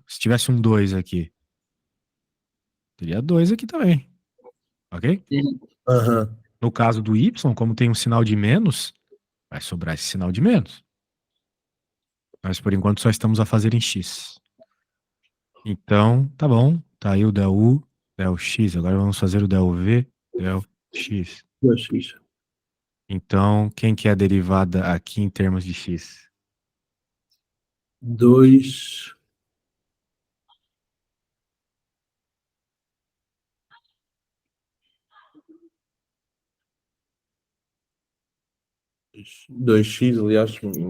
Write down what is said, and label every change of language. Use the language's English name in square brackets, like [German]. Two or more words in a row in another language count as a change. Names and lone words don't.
[Portuguese] Se tivesse um 2 aqui, teria 2 aqui também, ok? Aham. No caso do y, como tem um sinal de menos, vai sobrar esse sinal de menos. Mas por enquanto só estamos a fazer em x. Então, tá bom. Tá aí o del u, del x. Agora vamos fazer o del v, del x. 2x. Então, quem que é a derivada aqui em termos de x? 2. 2x, aliás,